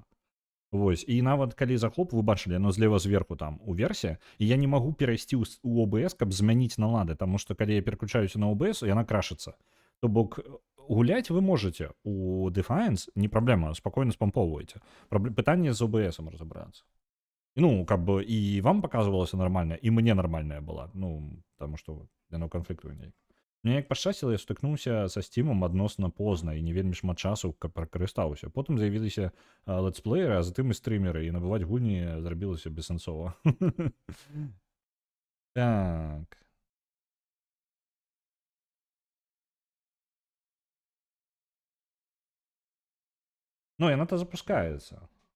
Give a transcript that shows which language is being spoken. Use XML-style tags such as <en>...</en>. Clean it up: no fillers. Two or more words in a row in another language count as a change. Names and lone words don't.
<be>Вось, і нават калі захоп, вы бачылі, яно злева зверху там уверсе, і я не магу перайсці ў OBS, каб змяніць налады, таму што калі я пераключаюся на OBS, яна крашыцца. То бок гуляць вы можаце у Defiance, не праблема, спакойна спампоўваеце. Пытанне з OBS-ам разабрацца. Ну,</be> <ru>как бы и вам показывалось нормально, и мне нормальная была.</ru> <be>Ну,</be> <ru>потому что</ru> <be>яно канфліктуе неяк. Мне як пашчасціла, я сутыкнуўся са Стимом адносна позна і не вельмі шмат часу пракарыстаўся. Потым з'явіліся летсплееры, а затым і стрымеры, і набываць гульні зрабілася бессэнсова. Так. Ну, яна-то запускаецца.</be>